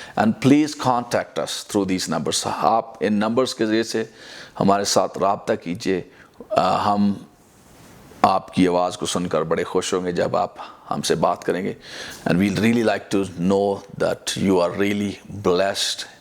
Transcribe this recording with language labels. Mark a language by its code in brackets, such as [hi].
[en] And please contact us through these numbers. [ur] آپ ان numbers کے ذریعے سے ہمارے ساتھ رابطہ کیجئے. ہم آپ کی آواز کو سن کر بڑے خوش ہوں گے جب آپ ہم سے بات کریں گے. [en] And we'd really like to know that you are really blessed.